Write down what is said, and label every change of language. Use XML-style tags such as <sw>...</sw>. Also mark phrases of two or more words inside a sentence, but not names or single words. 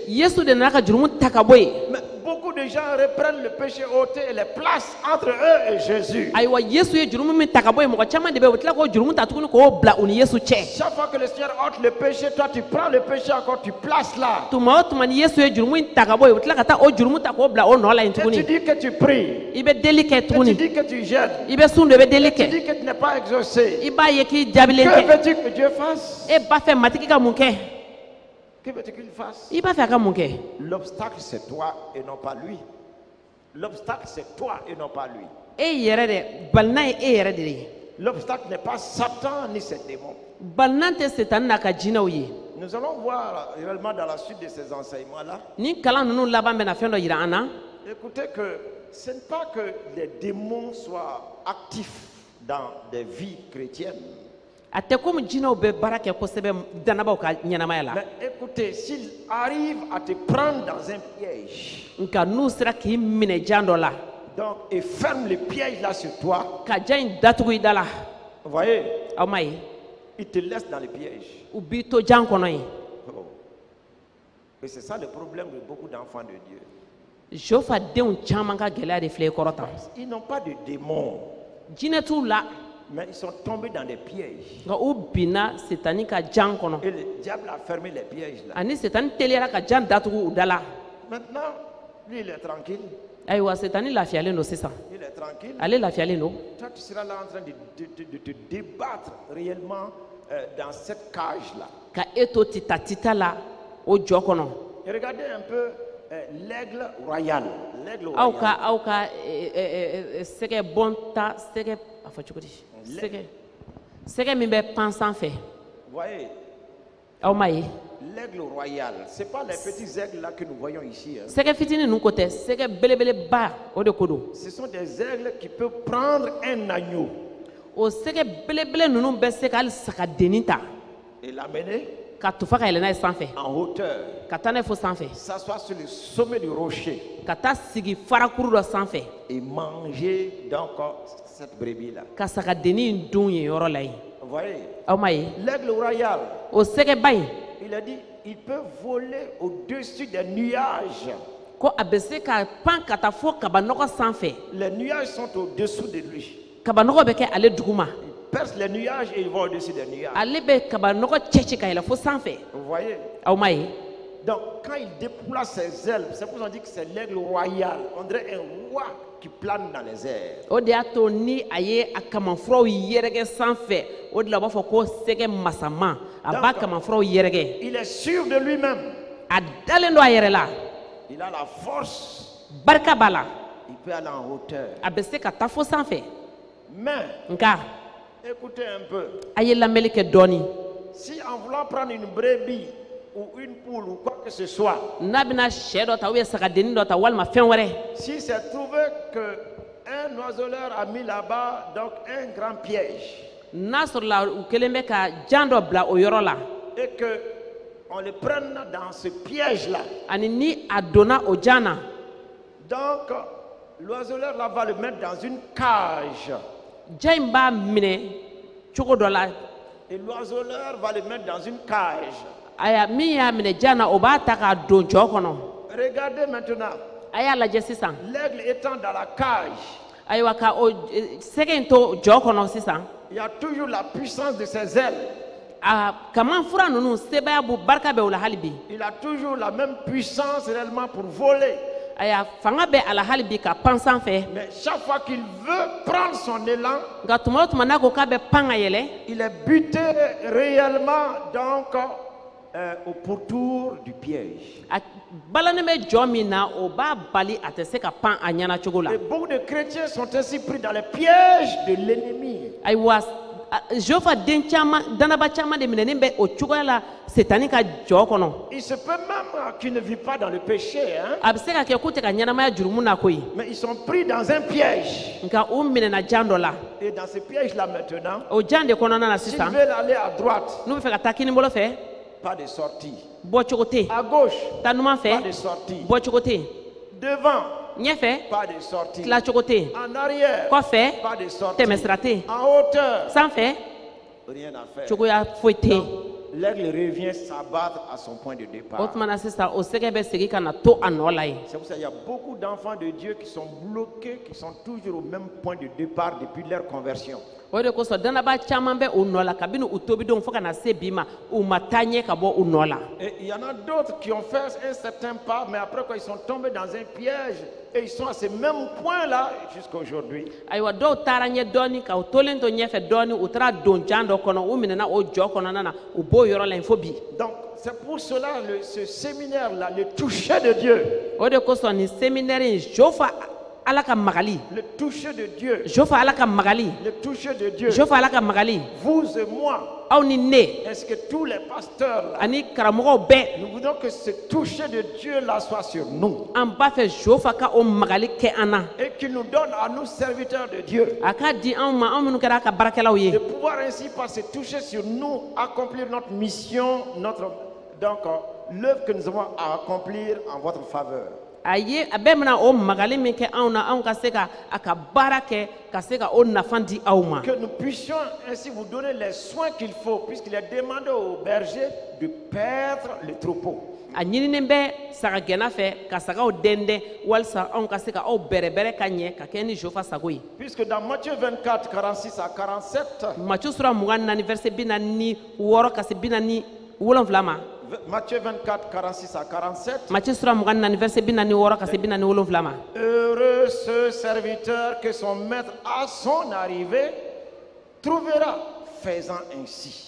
<bm>Yesu de nana ka jurumu ta ka bɔ yen.</bm> <fr>Mais beaucoup de gens reprennent le péché ôté et les placent entre eux et Jésus.</fr> <bm>Ayiwa Yesu ye jurumu min ta ka bɔ yen mɔgɔ caman de bɛ yen u tila k'o jurumu ta tuguni k'o bila u ni Yesu cɛ.</bm> <fr>Chaque fois que le Seigneur ôte le péché, toi tu prends le péché encore, tu places là.</fr> <bm>Tuma o tuma ni Yesu ye jurumu in ta ka bɔ yen u tila ka taa o jurumu ta k'o bila o nɔ la yen</bm> <fr>Et tu</fr> <bm>tuguni.</bm> <fr>dis que tu pries.</fr> <bm>I bɛ deli kɛ</bm> <fr>Et tu</fr> <bm>tuguni.</bm> <fr>dis que tu jeûnes.</fr> <bm>I bɛ sun do i bɛ deli</bm> <fr>Tu</fr> <bm>kɛ.</bm> <fr>dis que tu n'es pas exaucé.</fr> <bm>I b'a ye k'i jaabilen</bm> <fr>Que</fr> <bm>tɛ.</bm> <fr>veux-tu que Dieu fasse?</fr> <bm>E b'a fɛ matigi ka mun kɛ?</bm> <fr>Que veux-tu qu'il fasse?</fr> <bm>I b'a fɛ a ka mun kɛ?</bm> <fr>L'obstacle c'est toi et non pas lui. L'obstacle c'est toi et non pas lui.</fr> <bm>E yɛrɛ dɛ balinan ye e yɛrɛ de ye.</bm> <fr>L'obstacle n'est pas Satan ni ses démons.</fr> <bm>Balinan tɛ setani n'a ka jinɛw ye.</bm> <fr>Nous allons voir réellement dans la suite de ces enseignements-là.</fr> <bm>Ni kalan ninnu laban bɛna fɛn dɔ yira an na.</bm> <fr>Écoutez que ce n'est pas que les démons soient actifs dans des vies chrétiennes.</fr> <bm>A tɛ komi jinɛw bɛ baara kɛ kosɛbɛ danabaw ka ɲɛnamaya la.</bm> <fr>Mais écoutez, s'ils arrivent à te prendre dans un piège,</fr> <bm>Nka n'u sera k'i minɛ jan dɔ la</bm> <fr>donc, et ferment le piège là sur toi,</fr> <bm>ka jan in datugu I da la.</bm> <fr>vous voyez,</fr> <bm>Aw ma ye</bm> <fr>ils te laissent dans le piège.</fr> <bm>u b'i to jan kɔnɔ yen. Oh.</bm> <fr>Et c'est ça le problème de beaucoup d'enfants de Dieu.</fr> <bm>Jofa denw caman ka gɛlɛya de filɛ i kɔrɔ tan.</bm> <fr>Ils n'ont pas de démons.</fr> <bm>Jinɛ t'u la</bm> <fr>Mais ils sont tombés dans des pièges.</fr> <bm>nka u binna setani ka jan kɔnɔ</bm> <fr>Et le diable a fermé les pièges là.</fr> <bm>ani setani teliyara ka jan datugu u da la</bm> <fr>Maintenant, lui, il est tranquille.</fr> <bm>ayiwa setani lafiyalen don sisan</bm> <fr>Il est tranquille.</fr> <bm>ale lafiyalen don</bm> <fr>Toi, tu seras là en train de te débattre réellement dans cette cage-là.</fr> <bm>ka e to tita la o jɔ kɔnɔ</bm> <fr>Et regardez un peu l'aigle royal. L'aigle</fr> <bm>aw</bm> <fr>royal.</fr> <bm>ka sɛgɛ bɔnta sɛgɛ a fɔ cogo di sɛgɛ min bɛ pan sanfɛ</bm> <fr>Vous voyez,</fr> <bm>aw ma ye</bm> <fr>l'aigle royal, ce n'est pas les petits aigles là que nous voyons ici. Hein.</fr> <bm>sɛgɛ fitinin ninnu ko tɛ sɛgɛ belebeleba o de ko don</bm> <fr>Ce sont des aigles qui peuvent prendre un agneau</fr> <bm>o sɛgɛ belebele ninnu bɛ se ka hali sagadennin ta</bm> <fr>et l'amener</fr> <bm>ka tufa ka yɛlɛ n'a ye sanfɛ</bm> <fr>en hauteur,</fr> <bm>ka taa n'a ye fo sanfɛ</bm> <fr>s'asseoir sur le sommet du rocher</fr> <bm>ka taa sigi farakuru dɔ sanfɛ</bm> <fr>et manger donc cette brebis-là.</fr> <bm>ka sagadennin dun yen yɔrɔ la yen</bm> <fr>Vous voyez,</fr> <bm>aw ma ye</bm> <fr>l'aigle royal,</fr> <bm>o sɛgɛba in</bm> <fr>il a dit, il peut voler au-dessus des nuages.</fr> <bm>ko a bɛ se ka pan ka taa fo kabanɔgɔ sanfɛ</bm> <fr>Les nuages sont au-dessous de lui.</fr> <bm>kabanɔgɔ bɛ kɛ ale duguma</bm> <fr>Il perce les nuages et il va au-dessus des nuages.</fr> <bm>ale bɛ kabanɔgɔ cɛci ka yɛlɛ fo sanfɛ</bm> <fr>Vous voyez?</fr> <bm>aw ma ye</bm> <fr>Donc, quand il déploie ses ailes, c'est pour ça qu'on dit que c'est l'aigle royal. On dirait un roi qui plane dans les airs.</fr> <bm>o de y'a to ni a ye a kamanfuraw yɛrɛkɛ sanfɛ o de la u b'a fɔ ko sɛgɛ masama a b'a kamanfuraw yɛrɛkɛ</bm> <fr>Il est sûr de lui-même.</fr> <bm>a dalen don a yɛrɛ la</bm> <fr>Il a la force.</fr> <bm>barika b'a la</bm> <fr>Il peut aller en hauteur.</fr> <bm>a bɛ se ka taa fo sanfɛ</bm> <fr>Mais,</fr> <bm>nka</bm> <fr>écoutez un peu.</fr> <bm>a ye lamɛnli kɛ dɔɔni</bm> <fr>Si en voulant prendre une brebis ou une poule ou quoi que ce soit,</fr> <bm>n'a bɛna sɛ dɔ ta sagadennin dɔ ta walima fɛn wɛrɛ</bm> <fr>si c'est trouvé qu'un oiseleur a mis là-bas donc un grand piège</fr> <bm>n'a sɔrɔla u kelen bɛ ka jan dɔ bila o yɔrɔ la</bm> <fr>et que on le prenne dans ce piège-là,</fr> <bm>ani ni a donna o jan na</bm> <fr>donc l'oiseleur là va le mettre dans une cage</fr> <bm>jan in b'a minɛ cogo dɔ la</bm> <fr>et l'oiseleur va le mettre dans une cage.</fr> <bm>aya min y'a minɛ jan na o b'a ta k'a don jɔ kɔnɔ</bm> <fr>Regardez maintenant,</fr> <bm>a y'a lajɛ sisan</bm> <fr>l'aigle étant dans la cage,</fr> <bm>ayiwa ka o sɛgɛ in to jɔ kɔnɔ sisan</bm> <fr>il y a toujours la puissance de ses ailes.</fr> <bm>a kamanfura ninnu sebaya b'u barika bɛ o la hali bi</bm> <fr>Il a toujours la même puissance réellement pour voler.</fr> <bm>aya fanga bɛ a la hali bi ka pan sanfɛ</bm> <fr>Mais chaque fois qu'il veut prendre son élan,</fr> <bm>nka tuma o tuma n'a ko k'a bɛ pan ka yɛlɛ</bm> <fr>il est buté réellement donc au pourtour du piège.</fr> <bm>a balannen bɛ jɔ min na o b'a bali a tɛ se ka pan a ɲɛna cogo la</bm> <fr>Et beaucoup de chrétiens sont ainsi pris dans les pièges de l'ennemi.</fr> <bm>ayiwa jofa den caman danaba caman de minɛnen bɛ o cogoya la setani ka jɔ kɔnɔ</bm> <fr>Il se peut même qu'ils ne vivent pas dans le péché, hein,</fr> <bm>a bɛ se ka kɛ k'u tɛ ka ɲɛnamaya jurumu na koyi</bm> <fr>mais ils sont pris dans un piège.</fr> <bm>nka u minɛna jan dɔ la</bm> <fr>Et dans ce piège-là maintenant,</fr> <bm>o jan de kɔnɔna na</bm> <fr>s'ils</fr> <bm>sisan</bm> <fr>veulent aller à droite,</fr> <bm>n'u bɛ fɛ ka taa kini bolo fɛ</bm> <fr>pas de sortie.</fr> <bm>bɔcogo tɛ yen</bm> <fr>À gauche,</fr> <bm>taa numan</bm> <fr>pas</fr> <bm>fɛ</bm> <fr>de sortie.</fr> <bm>bɔcogo tɛ yen</bm> <fr>Devant,</fr> <bm>ɲɛfɛ</bm> <fr>pas de sortie.</fr> <bm>tilacogo tɛ yen</bm> <fr>En arrière,</fr> <bm>kɔfɛ</bm> <fr>pas de sortie.</fr> <bm>tɛmɛsira tɛ yen</bm> <fr>En hauteur,</fr> <bm>sanfɛ</bm> <fr>rien à faire.</fr> <bm>cogoya foyi tɛ yen</bm> <fr>L'aigle revient s'abattre à son point de</fr> <bm>o</bm> <fr>départ.</fr> <bm>tuma na sisan o sɛgɛ bɛ segin ka na to a nɔ la yen</bm> <fr>C'est pour ça qu'il y a beaucoup d'enfants de Dieu qui sont bloqués, qui sont toujours au même point de départ depuis leur conversion.</fr> <bm>o de kosɔn danaba caman bɛ u nɔ la kabini u tobidenw fo ka na se bi ma u ma taa ɲɛ ka bɔ u nɔ la</bm> <fr>Et il y en a d'autres qui ont fait un certain pas, mais après quoi ils sont tombés dans un piège et ils sont à ce même point-là jusqu'à aujourd'hui.</fr> <bm>ayiwa dɔw taara ɲɛ dɔɔni ka u tolen to ɲɛfɛ dɔɔni u taara don jan dɔ kɔnɔ u minɛna o jɔ kɔnɔna na u b'o yɔrɔ la yen fo bi</bm> <fr>Donc c'est pour cela ce séminaire-là, le toucher de Dieu,</fr> <bm>o de kosɔn nin séminaire in jofa ala ka magali</bm> <fr>le toucher de Dieu,</fr> <bm>jofa ala ka magali</bm> <fr>le toucher de Dieu,</fr> <bm>jofa ala ka magali</bm> <fr>vous et moi,</fr> <bm>aw ni ne</bm> <fr>est-ce que tous les pasteurs là,</fr> <bm>ani karamɔgɔw bɛɛ</bm> <fr>nous voulons que ce toucher de Dieu là soit sur nous</fr> <bm>an b'a fɛ jofa ka o magali kɛ an na</bm> <fr>et qu'il nous donne à nous serviteurs de Dieu</fr> <bm>a k'a di anw ma anw minnu kɛra a ka baarakɛlaw ye</bm> <fr>de pouvoir ainsi par se toucher sur nous accomplir notre mission, donc l'œuvre que nous avons à accomplir en votre faveur.</fr> <bm>a ye a bɛɛ bɛna o magali min kɛ anw na anw ka se ka a ka baara kɛ ka se ka o nafa di aw ma</bm> <fr>Que nous puissions ainsi vous donner les soins qu'il faut, puisqu'il est demandé aux bergers de perdre le troupeau.</fr> <bm>a ɲininen bɛ saga gɛnna fɛ ka sagaw dɛndɛn walisa anw ka se ka aw bɛrɛbɛrɛ ka ɲɛ ka kɛ ni Jofa sago ye.</bm> <fr>Puisque dans Matthieu 24, 46 à 47,</fr> <bm>Matthieu sura 24 verset 46 ka se 47 ma.</bm> <fr>Matthieu 24, 46 à 47,</fr> <bm>Matthieu sura 24 verset 46 ka se 47 ma.</bm> <fr>heureux ce serviteur que son maître à son arrivée trouvera faisant ainsi.</fr>